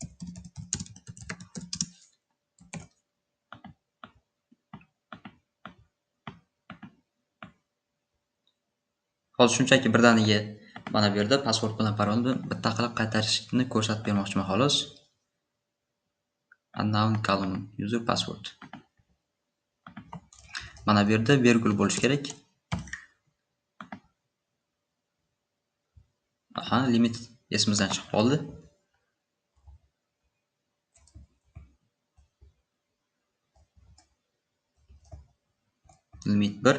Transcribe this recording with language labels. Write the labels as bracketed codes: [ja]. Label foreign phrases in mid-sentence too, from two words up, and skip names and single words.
[uz] Hozir shunchaki birdaniga mana bu yerda password bilan parolni bitta qilib qaytarishni ko'rsatib bermoqchiman xolos. [en] Unknown column user password. [uz] Mana bu yerda virgul bo'lish kerak. Limit esimizdan chiqib qoldi. Limit 1.